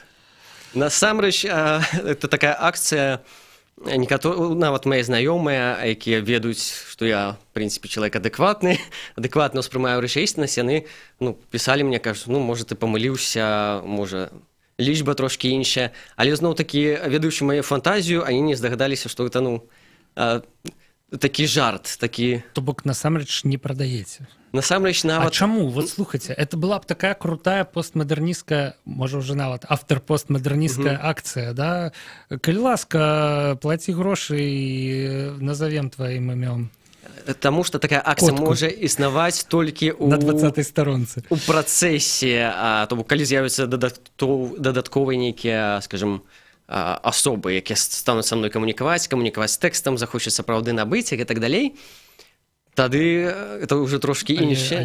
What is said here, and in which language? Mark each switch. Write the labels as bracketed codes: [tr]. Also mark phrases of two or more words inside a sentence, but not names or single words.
[be] Насамрэч, это такая акцыя, нават мои знаёмыя, якія ведаюць, што я, в прынцыпе, чалавек адэкватны, адэкватна ўспрымаю рэчаіснасць, яны пісалі мне, кажуць, можа, ты памыліўся, можа, лічба трошкі іншая, але зноў-такі, ведаючы маю фантазію, они не здагадаліся, што гэта, такі жарт, такі... То бок насамрэч не прадаеце. Насамрэч, А нават... чаму? [ru] Вот слухайте, это была б такая крутая постмодернистская, можа уже нават автор-постмодернистская акция, да? [be] Калі ласка, плати грошы і [ru] назовем твоим [be] імём. Таму што такая акцыя Котку. можа існаваць толькі На 20-й сторонцы. у працэсе, то бок калі з'явяцца дадатковыя нейкія, скажем, асобы, якія стануць са мной камунікаваць з тэкстам, захочуць сапраўды набыць і так далей, тады это ўжо трошкі іншае.